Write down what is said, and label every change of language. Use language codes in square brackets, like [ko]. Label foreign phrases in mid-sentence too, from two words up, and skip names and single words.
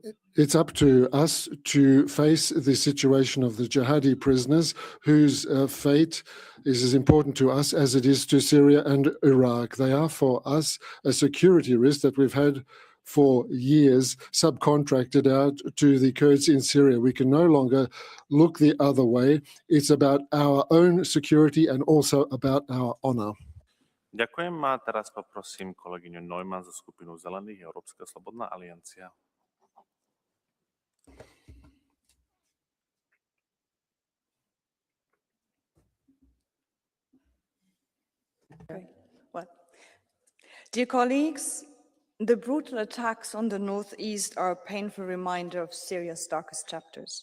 [en] it's up to us to face the situation of the jihadi prisoners whose fate is as important to us as it is to Syria and Iraq. They are for us a security risk that we've had for years subcontracted out to the Kurds in Syria. We can no longer look the other way. It's about our own security and also about our honor. [sk] Ďakujem a teraz poprosím kolegyňu Neumann zo skupinu Zelených, Európska slobodná aliancia. [en] Well, dear colleagues, the brutal attacks on the northeast are a painful reminder of Syria's darkest chapters.